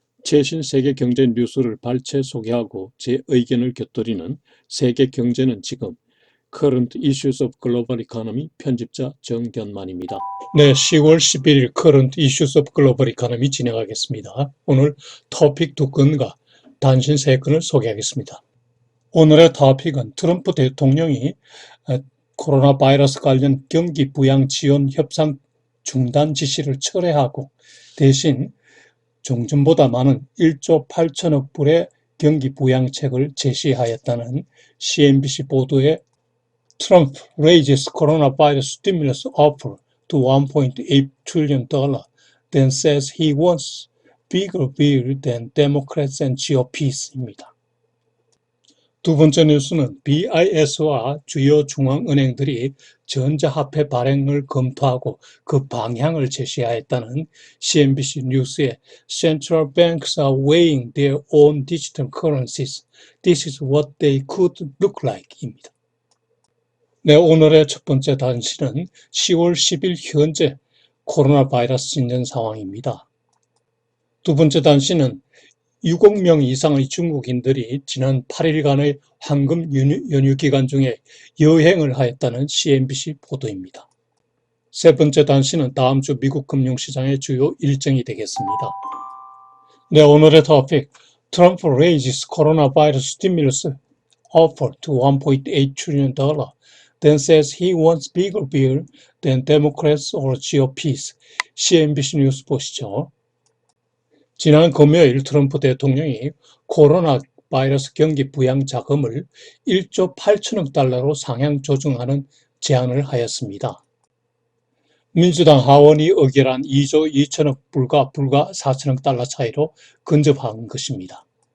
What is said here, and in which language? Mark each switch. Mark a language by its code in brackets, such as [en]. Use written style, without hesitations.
[ko] 최신 세계 경제 뉴스를 발췌 소개하고 제 의견을 곁들이는 세계 경제는 지금 Current Issues of Global Economy 편집자 정견만입니다. 네, 10월 11일 Current Issues of Global Economy 진행하겠습니다. 오늘 토픽 두 건과 단신 세 건을 소개하겠습니다. 오늘의 토픽은 트럼프 대통령이 코로나 바이러스 관련 경기 부양 지원 협상 중단 지시를 철회하고 대신 종전보다 많은 1조 8천억 불의 경기 부양책을 제시하였다는 CNBC 보도에 [en] Trump raises coronavirus stimulus offer to $1.8 trillion, then says he wants bigger bill than Democrats and GOPs [ko] 입니다. 두 번째 뉴스는 BIS와 주요 중앙은행들이 전자화폐 발행을 검토하고 그 방향을 제시하였다는 CNBC 뉴스의 [en] Central banks are weighing their own digital currencies. This is what they could look like [ko] 입니다. 네, 오늘의 첫 번째 단신은 10월 10일 현재 코로나 바이러스 진전 상황입니다. 두 번째 단신은 6억 명 이상의 중국인들이 지난 8일간의 황금 연휴 기간 중에 여행을 하였다는 CNBC 보도입니다. 세 번째 단신은 다음 주 미국 금융시장의 주요 일정이 되겠습니다. 네, 오늘의 토픽. [en] Trump raises coronavirus stimulus offer to $1.8 trillion, then says he wants bigger bill than Democrats or GOPs. [ko] CNBC 뉴스 보시죠. 지난 금요일 트럼프 대통령이 코로나 바이러스 경기 부양 자금을 1조 8천억 달러로 상향 조정하는 제안을 하였습니다. 민주당 하원이 의결한 2조 2천억 불과 불과 4천억 달러 차이로 근접한 것입니다.